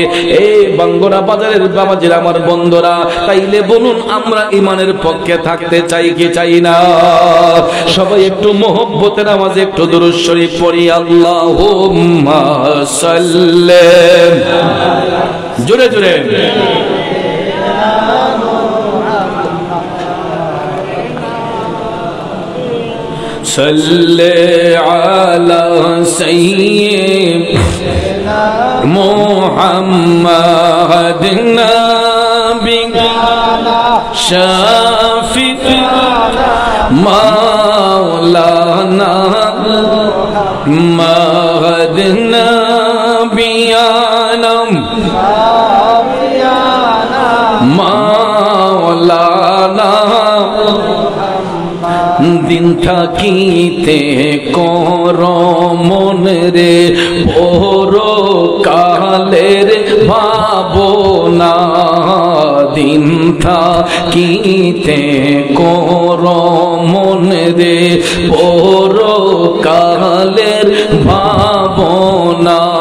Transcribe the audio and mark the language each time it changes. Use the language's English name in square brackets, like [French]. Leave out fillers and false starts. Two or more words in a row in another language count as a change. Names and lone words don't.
[Bangla] এই বাঙ্গরা বাজারের বাবাজিরা, আমার বন্ধুরা, তাইলে বলুন আমরা ঈমানের পক্ষে থাকতে চাই কি চাই না? সবাই একটু মহব্বতের আওয়াজে একটু দুরূদ শরীফ পড়ি। [Arabic] اللهم صل, [Bangla] জোরে জোরে। [Arabic] صلی علی سیدنا محمد نبی شفیعنا مولانا محمد نبینا مولانا [Bangla] দিন থাকিতে কর মন রে পরকালের ভাবনা। দিন থাকিতে কর মন রে পরকালের ভাবনা।